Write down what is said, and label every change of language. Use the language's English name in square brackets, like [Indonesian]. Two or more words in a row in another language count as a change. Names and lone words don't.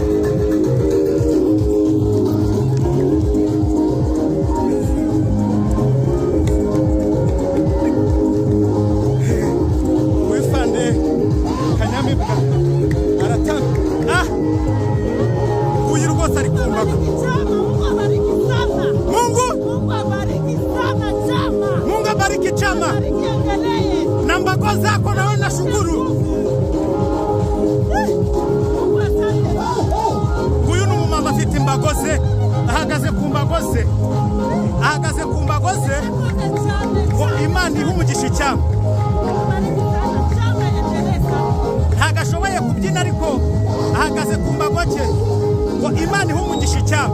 [Swahili] Wifande Kanyamibwa Mungu abariki chama na mbago zako, naona shukuru. Huyu ni [Kinyarwanda] mumama afite imbago ze, ahagaze ku mbago ze, ahagaze ku mbago ze ngo Imana ihe umugisha icyama. Ntagashoboye kubyina ariko ahagaze ku mbago cye ngo Imana ihe umugisha icyama.